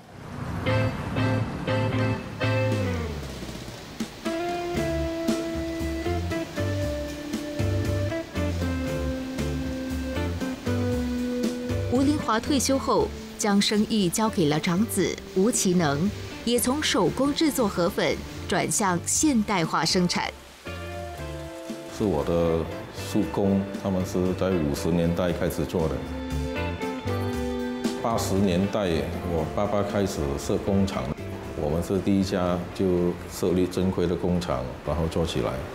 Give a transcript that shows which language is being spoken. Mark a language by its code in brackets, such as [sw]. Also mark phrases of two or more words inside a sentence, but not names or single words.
[zh] 吳林華退休後，將生意交給了長子吳其能，也從手工製作河粉轉向現代化生產。是我的叔公，他们是在50年代开始做的。80年代，我爸爸开始设工厂，我们是第一家就设立正规的工厂，然后做起来。